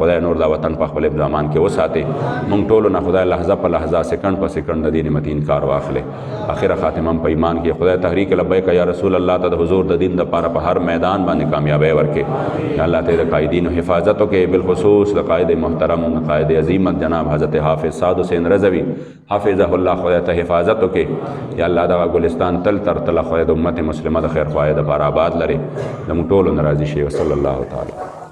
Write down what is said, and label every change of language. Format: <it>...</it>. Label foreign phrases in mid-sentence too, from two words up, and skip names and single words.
<ps>خدای نور دا وطن په خپل ځمان کې وساتي مونږ ټول نه خدای لحظه په لحظه سکند په سکند د دین متین کار واخلي اخر خاتمه په ایمان کې خدای تحریک لبیک یا رسول الله ته د حضور د دین د پاره په هر میدان باندې کامیابی ورکې</ps> <ar>یا الله</ar> <ps>ته د قائدین حفاظت وکړي بالخصوص د قائد محترم قائد عظیمت جناب حضرت حافظ سعد حسین رضوی</ps> <ar>حافظه الله</ar> <ps>خدای ته حفاظت وکړي</ps> <ar>یا الله</ar> <ps>دا ګلستان تل تر تل خدای د امت مسلمه د خیر خوای د بار آباد لري د موږ ټول ناراضي شي</ps> <ar>صلی الله تعالی</ar>